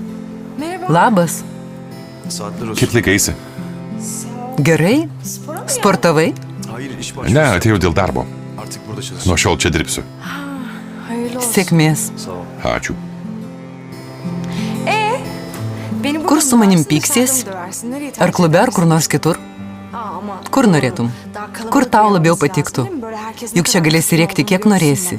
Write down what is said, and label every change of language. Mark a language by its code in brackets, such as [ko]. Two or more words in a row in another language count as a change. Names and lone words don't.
[lt] Labas. [tr] Saatler olsun. [lt] Kaip laikaisi? Gerai? Sportavai? [tr] Hayır iş [lt] Ne, [tr] başvurusu. [lt] atėjau dėl darbo. [tr] Artık burada çalışıyorum. [lt] Nuo šiol čia dirbsiu. Sėkmės. [tr] Sağ ol. [lt] Ačiū. Kur su manim pyksies? Ar klube, ar kur nors kitur? Kur norėtum? Kur tau labiau patiktų? Juk čia galėsi rėkti kiek norėsi.